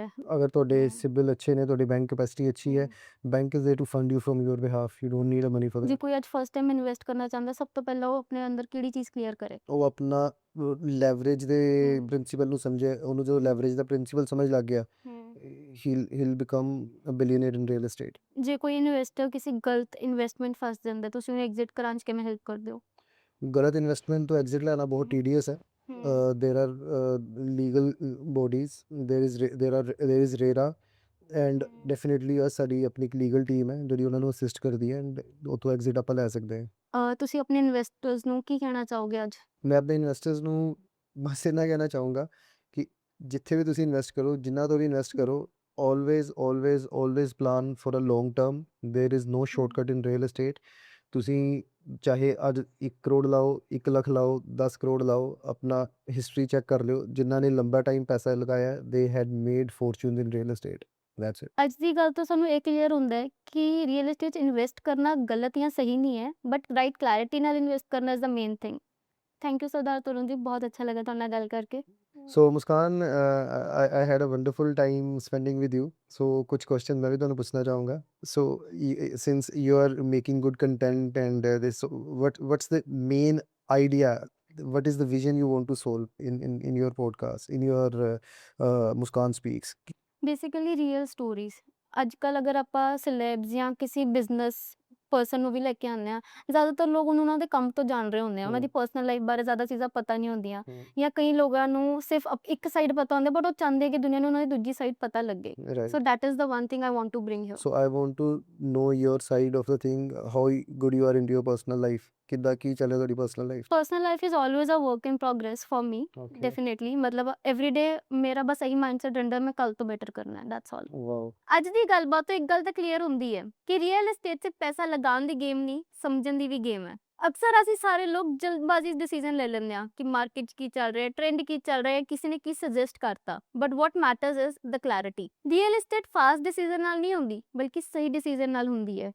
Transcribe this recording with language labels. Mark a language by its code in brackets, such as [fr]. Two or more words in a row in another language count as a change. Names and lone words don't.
[pa] ਅਗਰ ਤੁਹਾਡੇ ਸਿਬਿਲ ਅੱਛੇ ਨੇ, ਤੁਹਾਡੀ [en] bank capacity [pa] ਅੱਛੀ ਹੈ, [en] bank is there to fund you from your behalf, you don't need a money for [pa] ਜੇ [en] दैट। [pa] ਕੋਈ ਅੱਜ [en] first time [pa] ਇਨਵੈਸਟ ਕਰਨਾ ਚਾਹੁੰਦਾ, ਸਭ ਤੋਂ ਪਹਿਲਾਂ ਉਹ ਆਪਣੇ ਅੰਦਰ ਕਿਹੜੀ ਚੀਜ਼ ਕਲੀਅਰ ਕਰੇ? ਉਹ ਆਪਣਾ ਲੈਵਰੇਜ ਦੇ ਪ੍ਰਿੰਸੀਪਲ ਨੂੰ ਸਮਝੇ। ਉਹਨੂੰ ਜਦੋਂ ਲੈਵਰੇਜ ਦਾ ਪ੍ਰਿੰਸੀਪਲ ਸਮਝ ਲੱਗ ਗਿਆ, [en] he'll become a billionaire in real estate. [pa] ਜੇ ਕੋਈ ਇਨਵੈਸਟਰ ਕਿਸੇ ਗਲਤ ਇਨਵੈਸਟਮੈਂਟ ਫਸ ਜਾਂਦਾ, ਤੁਸੀਂ ਉਹਨੂੰ ਐਗਜ਼ਿਟ ਕਰਾਉਣ 'ਚ ਕਿਵੇਂ ਹੈਲਪ ਕਰਦੇ ਹੋ? ਗਲਤ ਇਨਵੈਸਟਮੈਂਟ ਤੋਂ ਐਗਜ਼ਿਟ ਲੈਣਾ ਬਹੁਤ ਟੀਡੀਅਸ ਹੈ। [en] there are legal bodies, there is RERA, and definitely [pa] ਸਾਡੀ ਆਪਣੀ ਇੱਕ [en] legal team [pa] ਹੈ ਜਿਹੜੀ ਉਹਨਾਂ ਨੂੰ ਅਸਿਸਟ ਕਰਦੀ ਹੈ, ਐਂਡ ਉੱਥੋਂ ਐਗਜ਼ਿਟ ਆਪਾਂ ਲੈ ਸਕਦੇ ਹਾਂ। ਤੁਸੀਂ ਆਪਣੇ ਇਨਵੈਸਟਰਸ ਨੂੰ ਕੀ ਕਹਿਣਾ ਚਾਹੋਗੇ ਅੱਜ? ਮੈਂ ਆਪਣੇ ਇਨਵੈਸਟਰਸ ਨੂੰ ਬਸ ਇੰਨਾ ਕਹਿਣਾ ਚਾਹੂੰਗਾ ਕਿ ਜਿੱਥੇ ਵੀ ਤੁਸੀਂ ਇਨਵੈਸਟ ਕਰੋ, ਜਿੰਨਾ ਤੋਂ ਵੀ ਇਨਵੈਸਟ ਕਰੋ, [en] always plan for a long term. There is no shortcut in real estate. [pa] ਤੁਸੀਂ ਚਾਹੇ ਅੱਜ 1 ਕਰੋੜ ਲਾਓ, 1 ਲੱਖ ਲਾਓ, 10 ਕਰੋੜ ਲਾਓ, ਆਪਣਾ ਹਿਸਟਰੀ ਚੈੱਕ ਕਰ ਲਿਓ। ਜਿਨ੍ਹਾਂ ਨੇ ਲੰਬਾ ਟਾਈਮ ਪੈਸਾ ਲਗਾਇਆ, [en] they had made fortunes in real estate. That's it. [pa] ਅੱਜ ਦੀ ਗੱਲ ਤੋਂ ਸਾਨੂੰ ਇਹ ਕਲੀਅਰ ਹੁੰਦਾ ਹੈ ਕਿ [en] real estate [pa] 'ਚ ਇਨਵੈਸਟ ਕਰਨਾ ਗਲਤ ਜਾਂ ਸਹੀ ਨਹੀਂ ਹੈ, [en] but right clarity [pa] ਨਾਲ ਇਨਵੈਸਟ ਕਰਨਾ [en] is the main thing. thank you [pa] ਸਰਦਾਰ ਤਰੁਣਦੀਪ, ਬਹੁਤ ਅੱਛਾ ਲੱਗਾ ਤੁਹਾਡੇ ਨਾਲ ਗੱਲ ਕਰਕੇ। [en] So Muskan, I had a wonderful time spending with you. [hi] So कुछ question मैं भी [pa] ਤੁਹਾਨੂੰ ਪੁੱਛਣਾ ਚਾਹੂੰਗਾ। [en] So since you are making good content and this, what's the main idea? What is the vision you want to solve in your podcast, in your Muskan Speaks? Basically real stories. [pa] ਅੱਜ ਕੱਲ੍ਹ ਅਗਰ ਆਪਾਂ ਸੈਲੇਬਸ ਜਾਂ ਕਿਸੇ [en] business person [pa] ਨੂੰ ਵੀ ਲੈ ਕੇ ਆਉਂਦੇ ਹਾਂ, ਜ਼ਿਆਦਾਤਰ ਲੋਕ ਉਹਨੂੰ ਉਹਨਾਂ ਦੇ ਕੰਮ ਤੋਂ ਜਾਣ ਰਹੇ ਹੁੰਦੇ ਆ, ਉਹਨਾਂ ਦੀ [en] personal life [pa] ਬਾਰੇ ਜ਼ਿਆਦਾ ਚੀਜ਼ਾਂ ਪਤਾ ਨਹੀਂ ਹੁੰਦੀਆਂ, ਜਾਂ ਕਈ ਲੋਕਾਂ ਨੂੰ ਸਿਰਫ ਇੱਕ ਸਾਈਡ ਪਤਾ ਹੁੰਦਾ, ਬਟ ਉਹ ਚਾਹੁੰਦੇ ਆ ਕਿ ਦੁਨੀਆ ਨੂੰ ਉਹਨਾਂ ਦੀ ਦੂਜੀ ਸਾਈਡ ਪਤਾ ਲੱਗੇ। [en] Right. So that is the one thing I want to bring here. So I want to know your side of the thing, how good you are into your personal life. [pa] ਕਿੱਦਾਂ ਕੀ ਚੱਲ ਰਿਹਾ ਤੁਹਾਡੀ [en] personal life? Personal life is always a work in progress for me. Okay. Definitely, ਮਤਲਬ every day ਮੇਰਾ ਬਸ ਇਹੀ ਮਾਈਂਡਸੈਟ ਰਹਿੰਦਾ ਮੈਂ ਕੱਲ ਤੋਂ ਬੈਟਰ ਕਰਨਾ ਹੈ, that's all. Wow. [pa] ਅੱਜ ਦੀ ਗੱਲਬਾਤ ਤੋਂ ਇੱਕ ਗੱਲ ਤਾਂ ਕਲੀਅਰ ਹੁੰਦੀ ਹੈ ਕਿ [en] real estate [pa] 'ਚ ਪੈਸਾ ਲਗਾਉਣ ਦੀ ਗੇਮ ਨਹੀਂ, ਸਮਝਣ ਦੀ ਵੀ ਗੇਮ ਹੈ। ਅਕਸਰ ਅਸੀਂ ਸਾਰੇ ਲੋਕ ਜਲਦਬਾਜ਼ੀ 'ਚ ਡਿਸੀਜਨ ਲੈ ਲੈਂਦੇ ਹਾਂ ਕਿ ਮਾਰਕੀਟ 'ਚ ਕੀ ਚੱਲ ਰਿਹਾ, ਟ੍ਰੈਂਡ ਕੀ ਚੱਲ ਰਿਹਾ, ਕਿਸੇ ਨੇ ਕੀ ਸੁਜੈਸਟ ਕਰਤਾ, [en] but what matters is the clarity. real estate fast decision [pa] ਨਾਲ ਨਹੀਂ ਹੁੰਦੀ, ਬਲਕਿ ਸਹੀ ਡਿਸੀਜਨ ਨਾਲ ਹੁੰਦੀ ਹੈ।